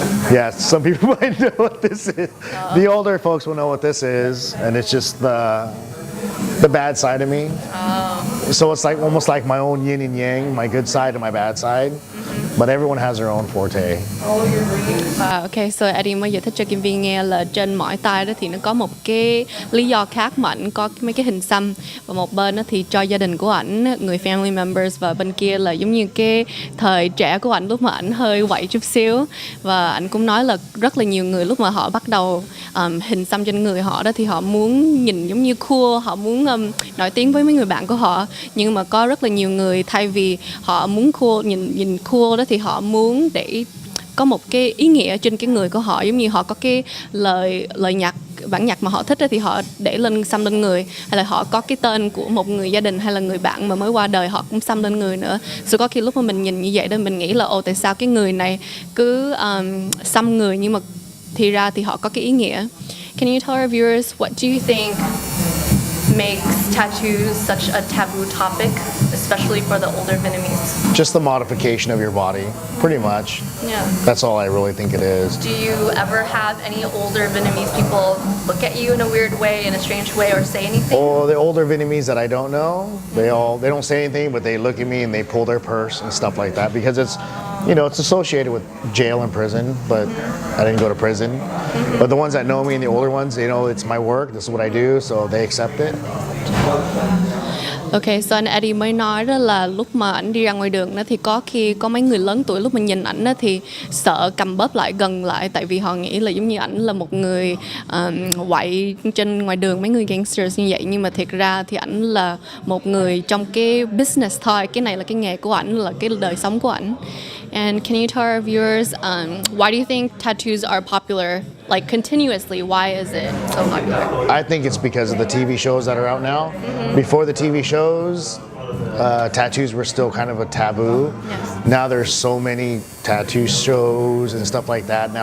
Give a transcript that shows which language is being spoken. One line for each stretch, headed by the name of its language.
English: Yeah, some people might know what this is. The older folks will know what this is, and it's just the bad side of me. So it's like almost like my own yin and yang, my good side and my bad side. But everyone has their own forte.
Vietnamese: Ok, so Eddie mới giải thích cho Kim Vi nghe là trên mỏi tay đó thì nó có một cái lý do khác mà ảnh có mấy cái hình xăm, và một bên đó thì cho gia đình của ảnh, người
English: family members,
Vietnamese: và bên kia là giống như cái thời trẻ của ảnh lúc mà ảnh hơi quậy chút xíu. Và ảnh cũng nói là rất là nhiều người lúc mà họ bắt đầu hình xăm trên người họ đó thì họ muốn nhìn giống như cool, họ muốn nổi tiếng với mấy người bạn của họ, nhưng mà có rất là nhiều người thay vì họ muốn cool, nhìn cool đó thì họ muốn để có một cái ý nghĩa trên cái người của họ, giống như họ có cái lời nhạc, bản nhạc mà họ thích thì họ để lên xăm lên người, hay là họ có cái tên của một người gia đình hay là người bạn mà mới qua đời họ cũng xăm lên người nữa. So có khi lúc mà mình nhìn như vậy đó mình nghĩ là tại sao cái người này cứ xăm người, nhưng mà thì ra thì họ có cái ý nghĩa.
English: Can you tell our viewers what do you think makes tattoos such a taboo topic, especially for the older Vietnamese? Just the modification of your body, pretty much. Yeah. That's all I really think it is. Do you ever have any older Vietnamese people look at you in a weird way, in a strange way, or say anything? Or the older Vietnamese that I don't know, they don't say anything, but they look at me and they pull their purse and stuff like that because it's, it's associated with jail and prison, but I didn't go to prison. But the ones that know me and the older ones, they know it's my work, this is what I do, so they accept it.
Vietnamese: Ok, so anh Eddie mới nói đó là lúc mà ảnh đi ra ngoài đường đó thì có khi có mấy người lớn tuổi lúc mình nhìn ảnh đó thì sợ cầm bóp lại gần lại, tại vì họ nghĩ là giống như ảnh là một người quậy trên ngoài đường, mấy người gangsters như vậy, nhưng mà thiệt ra thì ảnh là một người trong cái business thôi, cái này là cái nghề của ảnh, là cái đời sống của ảnh.
English: And can you tell our viewers why do you think tattoos are popular, like continuously? Why is it so popular? I think it's because of the TV shows that are out now. Before the TV shows, tattoos were still kind of a taboo. Yes. Now there's so many tattoo shows and stuff like that.